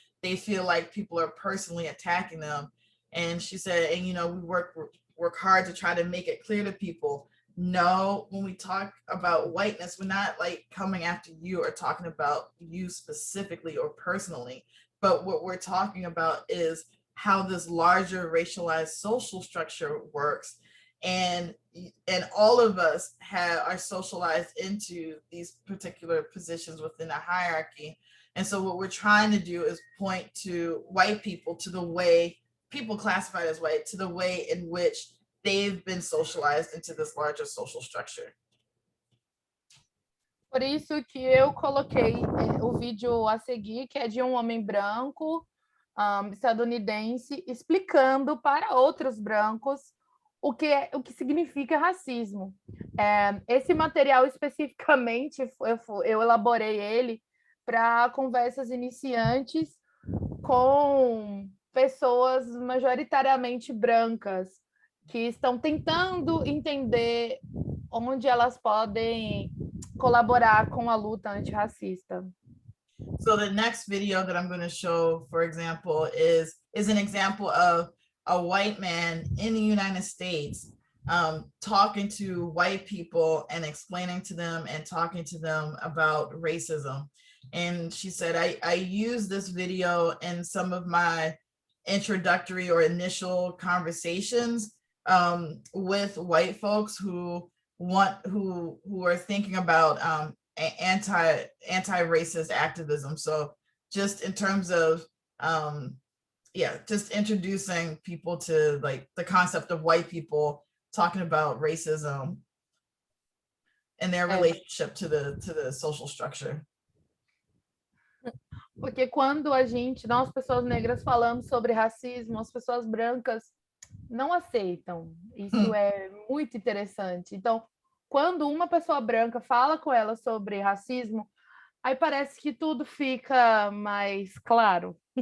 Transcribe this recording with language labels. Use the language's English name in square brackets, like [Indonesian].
[English] They feel like people are personally attacking them. And she said, and we work hard to try to make it clear to people, no, when we talk about whiteness, we're not like coming after you or talking about you specifically or personally, but what we're talking about is how this larger racialized social structure works, and all of us are socialized into these particular positions within the hierarchy. And so what we're trying to do is point to white people, to the way people classified as white, to the way in which they've been socialized into this larger social structure. [Portuguese] Por isso que eu coloquei o vídeo a seguir, que é de um homem branco, estadunidense, explicando para outros brancos o que significa racismo. Esse material especificamente, eu elaborei ele para conversas iniciantes com pessoas majoritariamente brancas, que estão tentando entender onde elas podem colaborar com a luta antirracista. [English] So the next video that I'm going to show, for example, is an example of a white man in the United States talking to white people and explaining to them and talking to them about racism. And she said, I use this video in some of my introductory or initial conversations with white folks who are thinking about anti-racist activism. So just in terms of just introducing people to like the concept of white people talking about racism and their relationship to the social structure. [Portuguese] Porque quando nós pessoas negras falamos sobre racismo, as pessoas brancas não aceitam. Isso é muito interessante. Então, quando uma pessoa branca fala com ela sobre racismo, aí parece que tudo fica mais claro.